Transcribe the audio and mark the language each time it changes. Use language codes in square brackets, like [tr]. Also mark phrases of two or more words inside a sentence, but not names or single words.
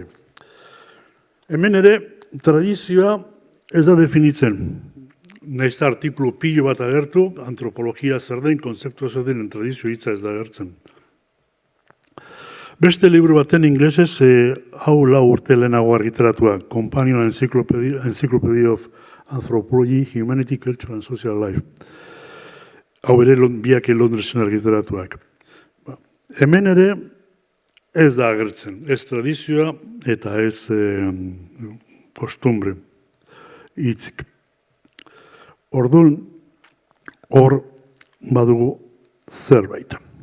[eu] Hemen ere, tradizioa ez da definitzen. Nahiz artikulu pilo bat agertu, antropologia zer den, konzeptua zer den, tradizio hitza ez da agertzen. Beste liburu baten inglesez, hau 4 urte lehenago argitaratua, Companion Encyclopedia of Anthropology, Humanity, Culture and Social Life. Hau ere biak Londresen argitaratuak. Hemen ere ez da agertzen, ez tradizioa eta ez kostumbre hitzik. Orduan, hor badugu zerbait.